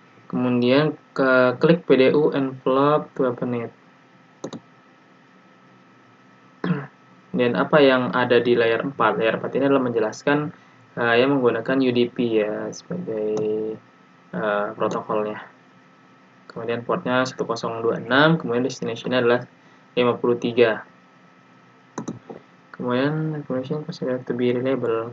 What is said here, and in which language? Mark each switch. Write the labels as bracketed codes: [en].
[id] Kemudian klik [en] PDU envelope to open it. [id] Dan apa yang ada di layar 4? Layar 4 ini adalah menjelaskan yang menggunakan UDP ya sebagai protokolnya. Kemudian portnya 1026, kemudian destination-nya adalah 53. Kemudian [en] information considered to be reliable.